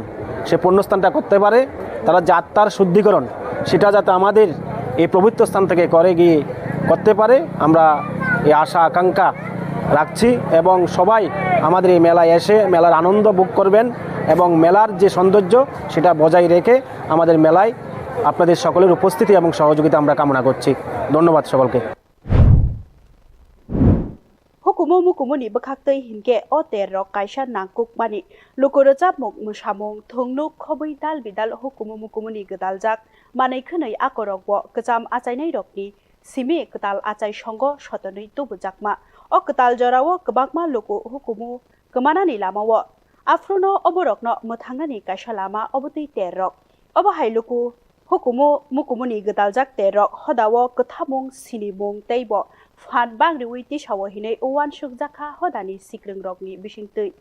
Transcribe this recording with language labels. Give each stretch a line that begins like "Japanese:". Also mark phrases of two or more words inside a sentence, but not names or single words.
Bangla: সে পুণ্যস্থানটা করতে পারে, তারা যে আত্মার শুদ্ধিকরণ সেটা যাতে আমাদের এই পবিত্র স্থান থেকে করে গিয়ে করতে পারে, আমরা এই আশা আকাঙ্ক্ষা রাখছি এবং সবাই আমাদের এই মেলায় এসে মেলার আনন্দ ভোগ করবেন এবং মেলার যে সৌন্দর্য সেটা বজায় রেখে আমাদের মেলায় আপনাদের সকলের উপস্থিতি এবং সহযোগিতা আমরা কামনা করছি। ধন্যবাদ সকলকে।
Kok Borok: Hukumu mukumuni bwkhaktei hingke o terrok kaisa nangkukmani lukurojapmung musamung thungnuk khobui dal bidal hukumu mukumuni gwdaljak manai khonoi akorok bo kacham achainai rokni simi ktal achai songo shotonoi tubujakma o ktal jorao kwbangma luku hukumu kmanani lamao afruno oborokno muthangnani kaisa lama obotei terrok obo hai luku hukumu mukumuni gwdaljak terrok hodao kwthamung sinimung teibo Fan bang riwi ti sawo hinai uwan sukjaka hodani sikreng rokni bisingtei.